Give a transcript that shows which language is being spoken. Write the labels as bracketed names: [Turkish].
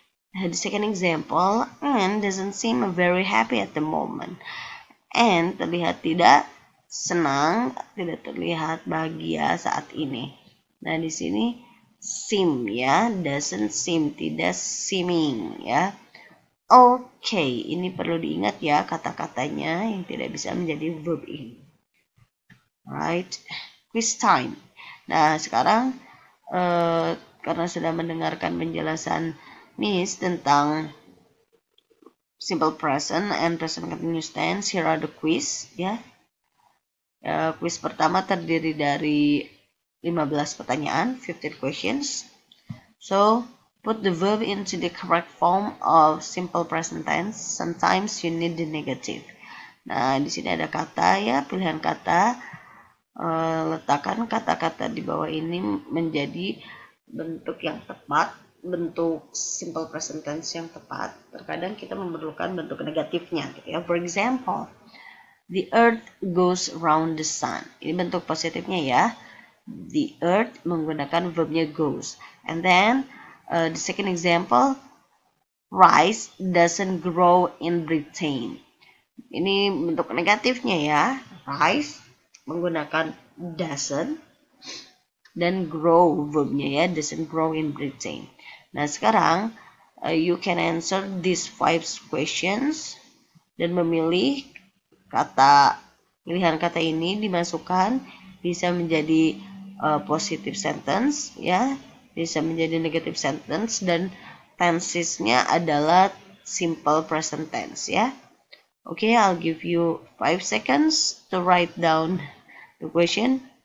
[English] The second example, Anne doesn't seem very happy at the moment. [Indonesian] Anne terlihat tidak senang, tidak terlihat bahagia saat ini. Nah, di sini seem ya, doesn't seem, tidak seeming ya. Oke, ini perlu diingat ya kata-katanya yang tidak bisa menjadi verb ing. [English] Right, quiz time. [Indonesian] Nah, sekarang karena sudah mendengarkan penjelasan Miss tentang simple present and present continuous tense. [English] Here are the quiz, ya. [Indonesian] Quiz pertama terdiri dari 15 pertanyaan, [English] 15 questions. So, put the verb into the correct form of simple present tense. Sometimes you need the negative. [Indonesian] Nah, di sini ada kata, ya, pilihan kata. Letakkan kata-kata di bawah ini menjadi bentuk yang tepat, bentuk simple present tense yang tepat. Terkadang kita memerlukan bentuk negatifnya, gitu ya. [English] For example, the earth goes round the sun. [Indonesian] Ini bentuk positifnya, ya. The earth menggunakan verbnya goes. [English] And then the second example, rice doesn't grow in Britain. [Indonesian] Ini bentuk negatifnya, ya. Rice menggunakan doesn't dan grow verbnya, ya, [English] doesn't grow in Britain. [Indonesian] Nah, sekarang [English] you can answer these 5 questions [Indonesian] dan memilih kata, pilihan kata ini dimasukkan, bisa menjadi positive sentence, ya, bisa menjadi negative sentence, dan tensesnya adalah simple present tense, ya. [English] Okay, I'll give you 5 seconds to write down the question.